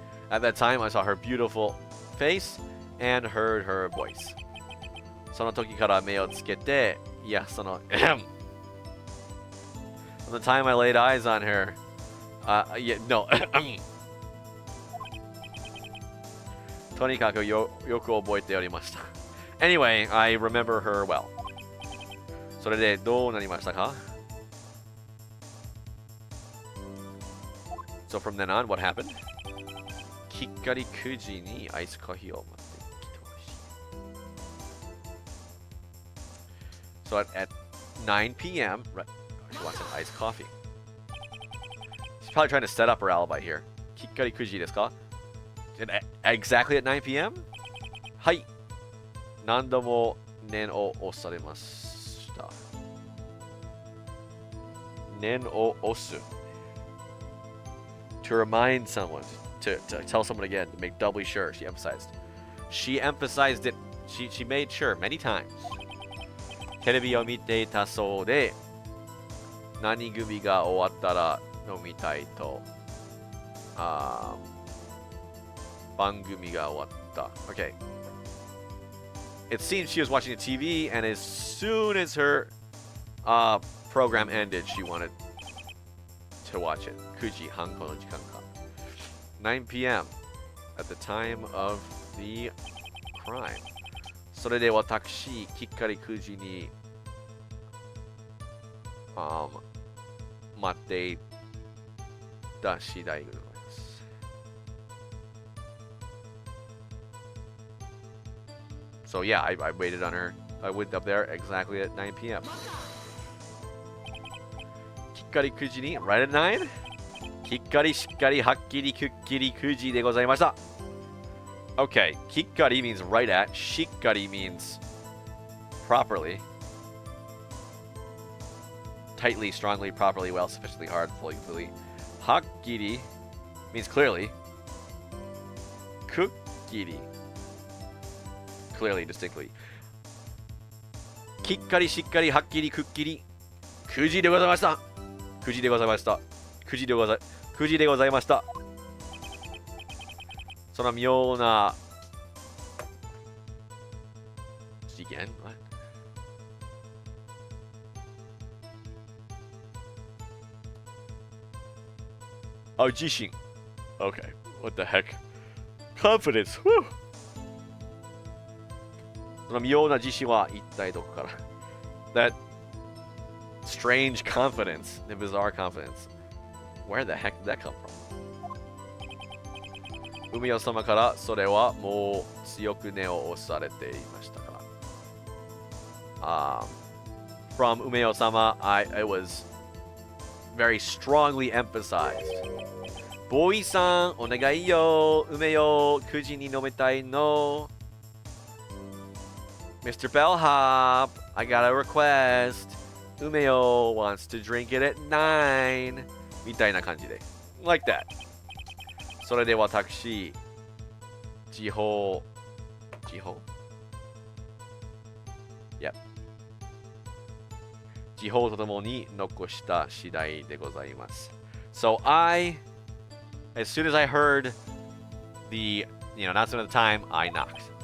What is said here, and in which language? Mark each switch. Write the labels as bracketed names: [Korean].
[English] At that time, I saw her beautiful face and heard her voice. [Japanese] その時から目をつけて、いや、 [English] From the time I laid eyes on her, Yeah, no. [Japanese] とにかくよく覚えておりました。 [English] Anyway, I remember her well. [Japanese] それでどうなりましたか? [English] So from then on, what happened? [Japanese] きっかり9時にアイスコーヒーを待ってきてほしい。 [English] So at 9 p.m., right, she wants an iced coffee. She's probably trying to set up her alibi here. [Japanese] きっかり9時ですか? [English] Exactly at 9 p.m.? はい。 [Japanese] 何度も念を押されました。念を押す。 [English] To remind someone, to tell someone again, to make doubly sure, she emphasized. She emphasized it, she made sure many times. [Japanese] テレビを見ていたそうで、何組が終わったら飲みたいと。番組が終わった。Okay. [English] It seems she was watching the TV, and as soon as her program ended, she wanted to watch it. [Japanese] 9時半この時間か。 [English] 9 p.m. at the time of the crime. [Japanese] それで私、きっかり9時に待っていた次第でございます。 [English] So yeah, I waited on her. I went up there exactly at 9 p.m. [Japanese] きっかり9時に [English] right at 9? [Japanese] きっかりしっかりはっきりくっきり9時でございました。 [English] Okay, きっかり means right at. しっかり means properly. Tightly, strongly, properly, well, sufficiently hard, fully, completely. はっきり means clearly. くっきり clearly, distinctly. [Japanese] きっかりしっかりはっきりくっきり9時でございました。9時でございました。 9時でございました。その妙な事件 What? [English] Oh, 自信 Okay, what the heck? Confidence, whew! [Japanese] その妙な自信は一体どこから [English] That strange confidence, the bizarre confidence. Where the heck did that come from? [Japanese] 海尾様からそれはもう強く念を押されていましたから。 [English] From 海尾様, it was very strongly emphasized. [Japanese] ボーイさん、お願いよ。梅よ、9時に飲みたいの。 [English] Mr. Bellhop, I got a request. 梅よ wants to drink it at 9. [Japanese] みたいな感じで。 [English] Like that. [Japanese] それで私、時報 Yep. 時報とともに残した次第でございます。 [English] So as soon as I heard the announcement of the time, I knocked.